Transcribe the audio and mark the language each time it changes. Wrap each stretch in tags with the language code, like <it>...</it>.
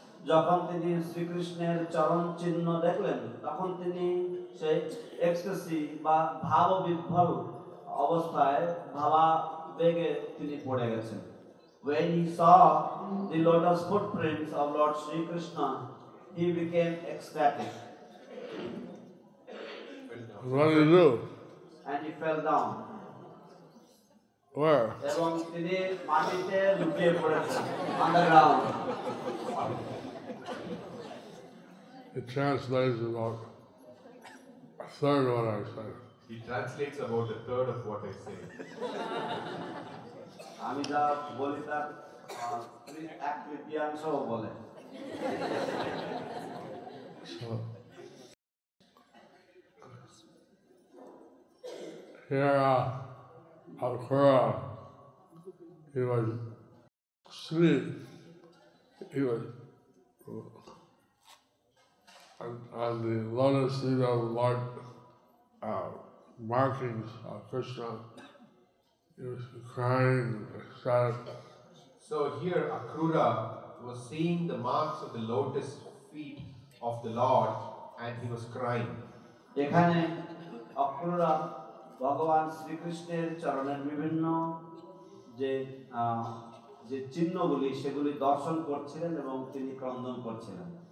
<bn>যখন তিনি শ্রীকৃষ্ণের চরণ চিহ্ন দেখলেন তখন তিনি সেই এক্সটাসি বা ভাববিহ্বল অবস্থায় ভাবাবেগে তিনি পড়ে গেছেন।</bn> <en>When he saw the lotus footprints of Lord Sri Krishna, he became ecstatic. What did he do? And he fell down. Where?</en> <bn>এবং তিনি মাটিতে লুটিয়ে পড়েছেন,</bn> <en>on the ground. It translates about a third of what I said. He translates about a third of what I say.</en> <bn>আমি যা বলি তার এক তৃতীয়াংশও বলে।</bn> <en>So here, Akhura, he was asleep. He was on the lotus feet of Lord markings of Krishna. He was crying, ecstatic. So here Akrura was seeing the marks of the lotus feet of the Lord and he was crying.</en> <bn>এখানে অক্রূরা ভগবান শ্রীকৃষ্ণের চরণের বিভিন্ন যে আহ, যে চিহ্নগুলি সেগুলি দর্শন করছিলেন এবং তিনি ক্রন্দন করছিলেন।</bn>